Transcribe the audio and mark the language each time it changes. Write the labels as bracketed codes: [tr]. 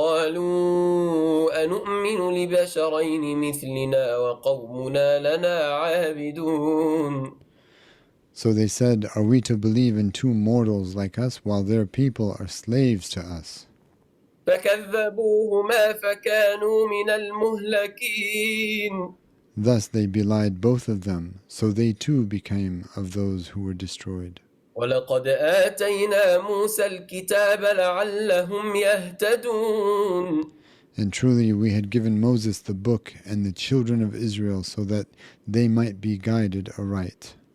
[ar] فقالوا أنؤمن لبشرين مثلنا وقومنا لنا عابدون. [en] So they said, "Are we to believe in two mortals like us, while their people are slaves to us?" [ar] فكذبوهما فكانوا من المهلكين. [en] Thus they belied both of them, so they too became of those who were destroyed. [ar] ولقد آتينا موسى الكتاب لعلهم يهتدون. [en] And truly we had given Moses the book and the children of Israel so that they might be guided aright.